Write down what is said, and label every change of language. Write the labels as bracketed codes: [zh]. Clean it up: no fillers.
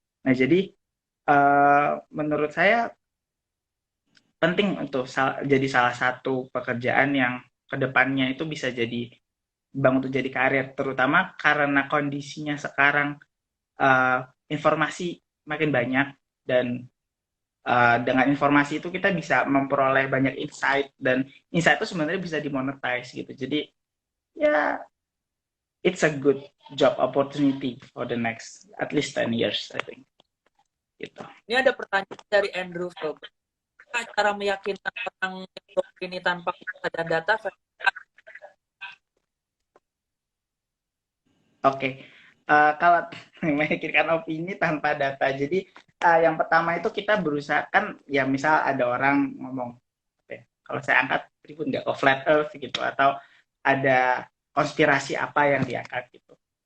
[id] Nah jadi menurut saya penting untuk jadi salah satu pekerjaan yang kedepannya itu bisa jadi untuk jadi karir, terutama karena kondisinya sekarang informasi makin banyak dan dengan informasi itu kita bisa memperoleh banyak insight dan insight itu sebenarnya bisa dimonetize gitu. Jadi ya [en] it's a good job opportunity for the next at least 10 years I think. [id] Gitu. Ini ada pertanyaan dari Andrew Filbert. Cara meyakinkan orang ini tanpa ada data? Oke. Kalau memikirkan opini tanpa data, jadi yang pertama itu kita berusaha kan, ya misal ada orang ngomong, kalau saya angkat ribut nggak, flat earth gitu, atau ada konspirasi apa yang diangkat gitu.